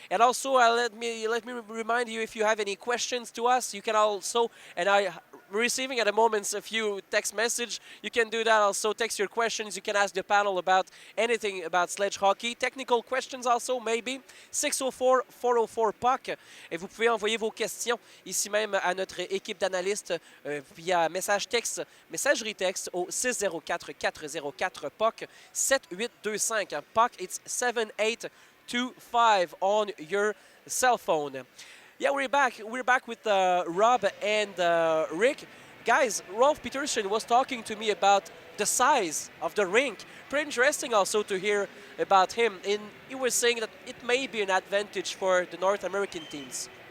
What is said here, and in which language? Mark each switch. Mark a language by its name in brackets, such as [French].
[English] And also, let me remind you, if you have any questions to us, you can also, and I receiving at the moment a few text message. You can do that also. Text your questions. You can ask the panel about anything about sledge hockey. Technical questions also, maybe. 604-404-PUCK. [French] Et vous pouvez envoyer vos questions ici même à notre équipe d'analystes via message texte, messagerie texte au 604-404-PUCK 7825. [English] PUCK, it's 7825 on your cell phone. Yeah, we're back. We're back with Rob and Rick. Guys, Rolf Peterson was talking to me about the size of the rink. Pretty interesting also to hear about him. And he was saying that it may be an advantage for the North American teams.